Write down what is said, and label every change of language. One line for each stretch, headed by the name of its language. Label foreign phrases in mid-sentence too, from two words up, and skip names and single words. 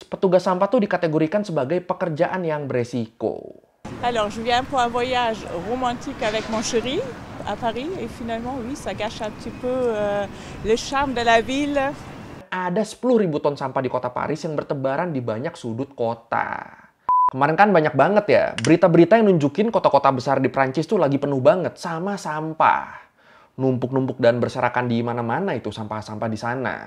Indonesian: petugas sampah tuh dikategorikan sebagai pekerjaan yang beresiko.
French: Alors, je viens pour un voyage romantique avec mon chéri à Paris et finalement, oui, ça gâche un petit peu le charme de la ville.
Indonesian: Ada 10.000 ton sampah di kota Paris yang bertebaran di banyak sudut kota. Kemarin kan banyak banget ya berita-berita yang nunjukin kota-kota besar di Prancis tuh lagi penuh banget sama sampah. Numpuk-numpuk dan berserakan di mana-mana itu sampah-sampah di sana.